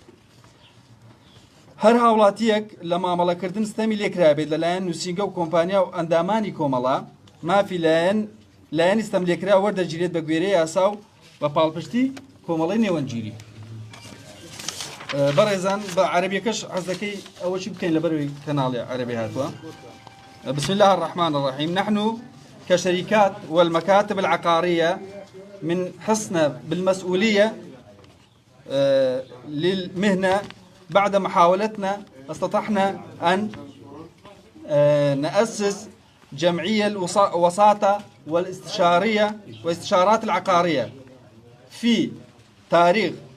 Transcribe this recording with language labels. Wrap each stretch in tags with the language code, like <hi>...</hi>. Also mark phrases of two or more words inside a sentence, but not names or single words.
<ckb>هەر هاوڵاتیەک لە مامەڵەکردن ستەمی لێکرابێت لەلایەن نووسینگە و کۆمپانیا و ئەندامانی کۆمەڵە مافی لایەنی ستەم لێکرا وەردەگیرێت بە گوێرەی یاسا و بە پاڵپشتی کۆمەڵی نێوەنگیری بەڕێزان بە عەرەبیەکەش حەز دەکەی ئەوەشی بکەین لەبەروی کەناڵی عەرەبی هاتووە</ckb> <ar>بسم الله الرحمن الرحيم نحن كشركات والمكاتب العقارية من حسنا بالمسؤولية للمهنة بعد محاولتنا استطعنا أن نأسس جمعية الوساطة والاستشارات العقارية في تاريخ</ar>